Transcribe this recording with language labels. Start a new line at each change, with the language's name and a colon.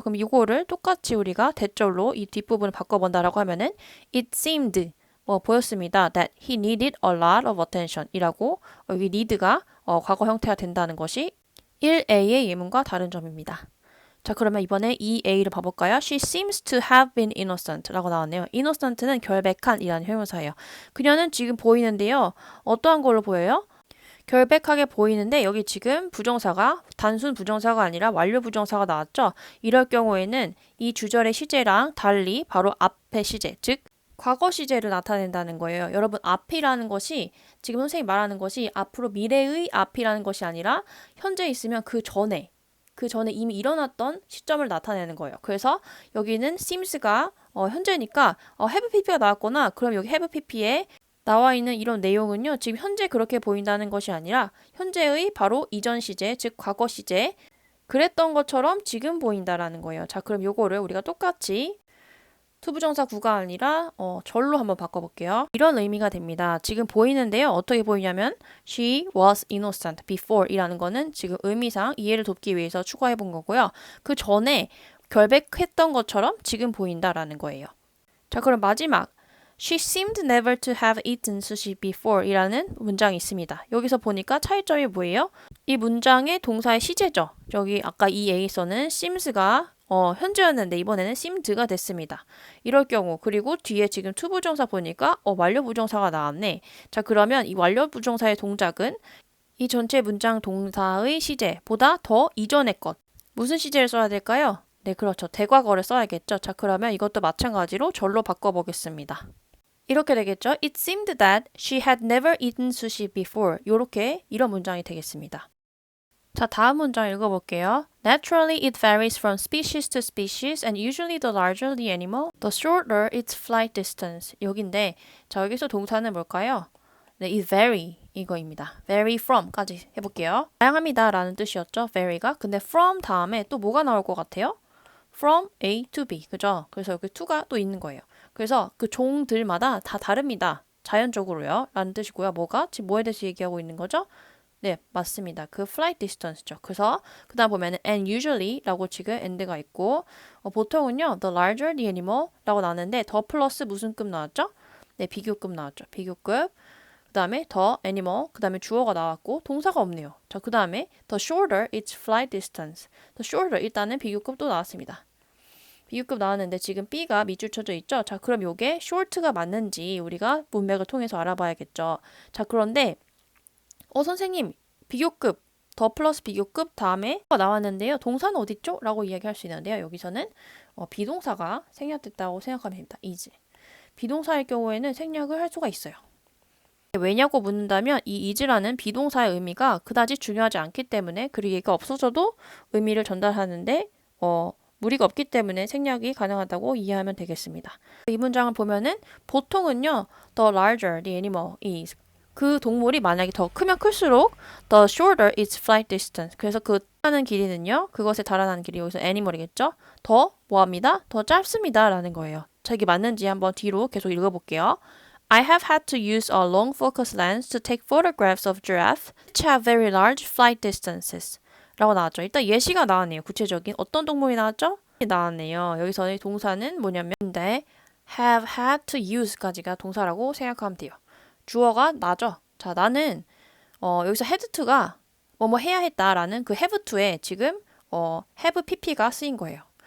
Korean: 그럼 이거를 똑같이 우리가 대절로 이 뒷부분을 바꿔본다라고 하면은
English: it seemed
Korean: 보였습니다.
English: That he needed a lot of attention
Korean: 이라고 여기 need가 과거 형태가 된다는 것이 1A의 예문과 다른 점입니다. 자, 그러면 이번에 2A를 봐볼까요?
English: She seems to have been innocent
Korean: 라고 나왔네요. innocent는 결백한 이라는 형용사예요. 그녀는 지금 보이는데요. 어떠한 걸로 보여요? 결백하게 보이는데 여기 지금 부정사가 단순 부정사가 아니라 완료 부정사가 나왔죠? 이럴 경우에는 이 주절의 시제랑 달리 바로 앞의 시제, 즉 과거 시제를 나타낸다는 거예요. 여러분, 앞이라는 것이 지금 선생님이 말하는 것이 앞으로 미래의 앞이라는 것이 아니라 현재 있으면 그 전에 이미 일어났던 시점을 나타내는 거예요. 그래서 여기는 seems가 현재니까 have pp가 나왔거나 그럼 여기 have pp에 나와 있는 이런 내용은요. 지금 현재 그렇게 보인다는 것이 아니라 현재의 바로 이전 시제, 즉 과거 시제 그랬던 것처럼 지금 보인다라는 거예요. 자, 그럼 요거를 우리가 똑같이 투부정사 구가 아니라 절로 한번 바꿔볼게요. 이런 의미가 됩니다. 지금 보이는데요. 어떻게 보이냐면
English: She was innocent before
Korean: 이라는 거는 지금 의미상 이해를 돕기 위해서 추가해 본 거고요. 그 전에 결백했던 것처럼 지금 보인다라는 거예요. 자, 그럼 마지막
English: She seemed never to have eaten sushi before
Korean: 이라는 문장이 있습니다. 여기서 보니까 차이점이 뭐예요? 이 문장의 동사의 시제죠. 여기 아까 이 A에서는 seems가 현재였는데 이번에는 seemed가 됐습니다. 이럴 경우 그리고 뒤에 지금 to 부정사 보니까 완료 부정사가 나왔네. 자, 그러면 이 완료 부정사의 동작은 이 전체 문장 동사의 시제보다 더 이전의 것. 무슨 시제를 써야 될까요? 네, 그렇죠. 대과거를 써야겠죠. 자, 그러면 이것도 마찬가지로 절로 바꿔보겠습니다. 이렇게 되겠죠.
English: It seemed that she had never eaten sushi before.
Korean: 이런 문장이 되겠습니다. 자, 다음 문장 읽어볼게요.
English: Naturally, it varies from species to species and usually the larger the animal, the shorter its flight distance.
Korean: 여긴데, 자, 여기서 동사는 뭘까요? 네, it vary 이거입니다. vary from까지 해볼게요. 다양합니다 라는 뜻이었죠. vary가. 근데 from 다음에 또 뭐가 나올 것 같아요?
English: from A to B. 그죠?
Korean: 그래서 여기 to가 또 있는 거예요. 그래서 그 종들마다 다 다릅니다. 자연적으로요. 라는 뜻이고요. 뭐가? 지금 뭐에 대해서 얘기하고 있는 거죠? 네, 맞습니다. 그 flight distance죠. 그래서 그 다음 보면은 and usually 라고 지금 and가 있고 보통은요
English: the larger the animal
Korean: 라고 나왔는데 더 플러스 무슨 급 나왔죠? 네, 비교급 나왔죠. 비교급. 그 다음에 더 animal, 그 다음에 주어가 나왔고 동사가 없네요. 자, 그 다음에
English: the shorter its flight distance.
Korean: the shorter 일단은 비교급 또 나왔습니다. 비교급 나왔는데 지금 B가 밑줄 쳐져 있죠? 자, 그럼 요게 short가 맞는지 우리가 문맥을 통해서 알아봐야겠죠. 자, 그런데 선생님, 비교급, 더 플러스 비교급 다음에 나왔는데요. 동사는 어딨죠? 라고 이야기할 수 있는데요. 여기서는 비동사가 생략됐다고 생각하면 됩니다.
English: is.
Korean: 비동사일 경우에는 생략을 할 수가 있어요. 왜냐고 묻는다면 이 is라는 비동사의 의미가 그다지 중요하지 않기 때문에 그리고 얘가 없어져도 의미를 전달하는데 무리가 없기 때문에 생략이 가능하다고 이해하면 되겠습니다. 이 문장을 보면은 보통은요.
English: The larger the animal is.
Korean: 그 동물이 만약에 더 크면 클수록
English: the shorter its flight distance.
Korean: 그래서 그 하는 길이는요. 그것에 달아나는 길이 여기서 animal이겠죠. 더 뭐합니다? 더 짧습니다. 라는 거예요. 자, 이게 맞는지 한번 뒤로 계속 읽어볼게요.
English: I have had to use a long focus lens to take photographs of giraffes which have very large flight distances.
Korean: 라고 나왔죠. 일단 예시가 나왔네요. 구체적인 어떤 동물이 나왔죠? 나왔네요. 여기서 동사는 뭐냐면 근데 have had to use까지가 동사라고 생각하면 돼요. 주어가 나죠. 자, 나는 여기서 had to가 뭐뭐 해야 했다라는 그 have to에 지금 have pp가 쓰인 거예요.